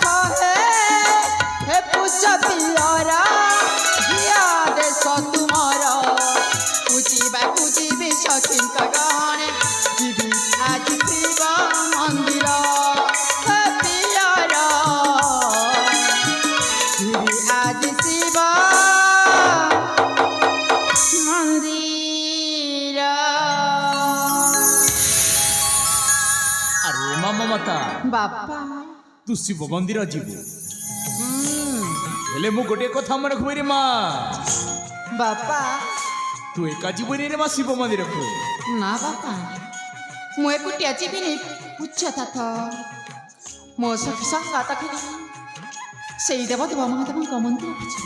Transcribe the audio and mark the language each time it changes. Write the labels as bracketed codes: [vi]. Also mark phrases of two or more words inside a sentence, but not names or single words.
[or] ହେ ପୁଛ ପିଲର ଝିଅ ଦେଶ ତୁମର ପୂଜିବାକୁ ଯିବି ସଖୀଙ୍କ ଗହଣେ ଯିବି ଆଜି ଶିବ ମନ୍ଦିର ହେ ପିଲର ଯିବି ଆଜି ଶିବ ମନ୍ଦିର। ଆରେ ମା ମମତା ବାପା ତୁ ଶିବ ମନ୍ଦିର ଯିବୁ ହେଲେ ମୁଁ ଗୋଟିଏ କଥା ମନେ ରଖିବି ରେ ମା ବାପା ତୁ ଏକା ଯିବୁନି ରେ ମା ଶିବ ମନ୍ଦିରକୁ ନା ବାପା ମୁଁ ଏକୁଟିଆ ଯିବିନି ଉଚ୍ଚତାଥ ମୋ ସଖୀ ସଙ୍ଗାତ ଖେଳି ସେଇ ଦେବଦେବ ମହାଦେବଙ୍କ ମନ୍ଦିରକୁ ଯିବି।